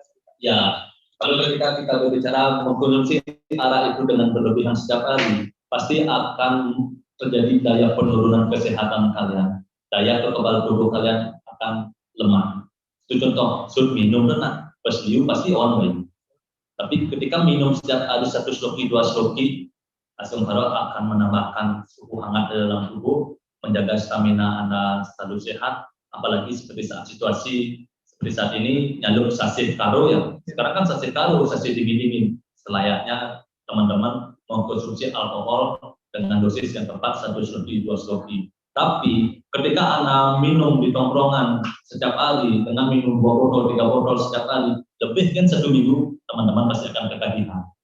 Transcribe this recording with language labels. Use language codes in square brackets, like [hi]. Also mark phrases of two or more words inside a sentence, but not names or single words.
[id] Ya, kalau ketika kita berbicara mengkonsumsi arak itu dengan berlebihan setiap hari, pasti akan terjadi daya penurunan kesehatan kalian. Daya kekebalan tubuh kalian akan lemah. Itu contoh, sudah minum renang, pesliu pasti [en] on way. [id] Tapi ketika minum setiap hari 1 sloki, 2 sloki, langsung akan menambahkan suhu hangat dalam tubuh, menjaga stamina Anda selalu sehat, apalagi seperti saat situasi seperti saat ini nyalur sasih karo ya. Sekarang kan sasih karo, sasih dingin-dingin. Selayaknya teman-teman mengkonsumsi alkohol dengan dosis yang tepat 1 sloki, 2 sloki. Tapi ketika Anda minum di tongkrongan setiap hari dengan minum 2 botol, 3 botol setiap hari, lebih kan 1 minggu, teman-teman pasti akan ketagihan.